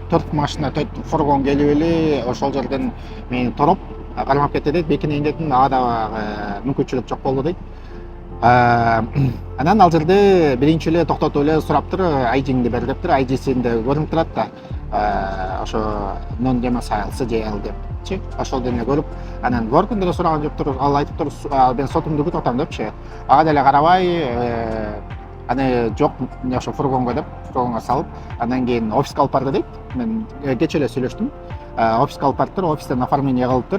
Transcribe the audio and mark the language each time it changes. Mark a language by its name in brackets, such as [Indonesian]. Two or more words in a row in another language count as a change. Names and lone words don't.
[Kyrgyz] 4 машина, 4 фургон келип эле ошол жерден мени тороп кармап кетти дейт. Бекинейин дедим, ага дагы мүмкүнчүлүк жок болду дейт. Анан ал жерде биринчи эле токтотуп эле сураптыр, айдиңди бер дептир. Айдисинде көрүнүп турат да. Ошо [English] non domicile jail [Kyrgyz] депчи. Ошол дене көрүп, анан work'ун деле сураган жоктур. Ал айтыптыр, мен сотумду күтүп атам депчи. Ага деле карабай, аны жок, ошо фургонго деп, фургонго салып, андан кийин офиска алып барды дейт. Мен кечээ эле сүйлөштүм. Офиска алып бардыр, офистен оформление кылыптыр.